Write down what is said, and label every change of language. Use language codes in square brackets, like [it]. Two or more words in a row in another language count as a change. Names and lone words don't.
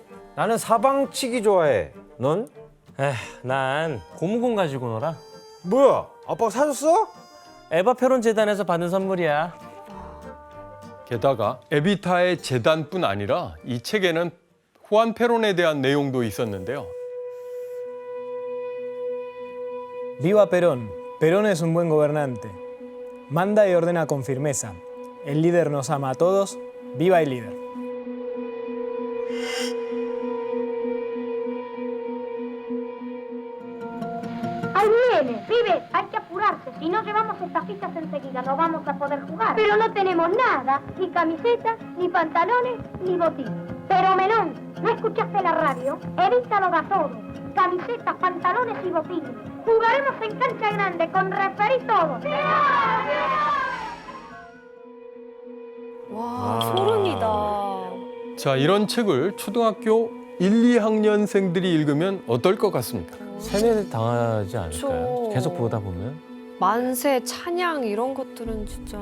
[ko] 나는 사방치기 좋아해. 넌? 에휴, 난 고무공 가지고 놀아. 뭐야? 아빠가 사줬어? 에바 페론 재단에서 받은 선물이야. 게다가 에비타의 재단뿐 아니라 이 책에는 후안 페론에 대한 내용도 있었는데요. [es] Viva Perón. Perón es un buen gobernante. Manda y ordena con firmeza. El líder nos ama a todos. Viva el líder. Ahí viene, pibe, hay que apurarse. Si no llevamos estas fichas enseguida, no vamos a poder jugar. Pero no tenemos nada, ni camisetas, ni pantalones, ni botines. Pero Melón, ¿no escuchaste la radio? Evita lo da todo. Camisetas, pantalones y botines. Jugaremos en cancha grande, con referí y todo. [ko] 와, 소름이다. 자, 이런 책을 초등학교 1, 2학년생들이 읽으면 어떨 것 같습니까? 세뇌 당하지 않을까요? 그쵸. 계속 보다 보면. 만세, 찬양 이런 것들은 진짜.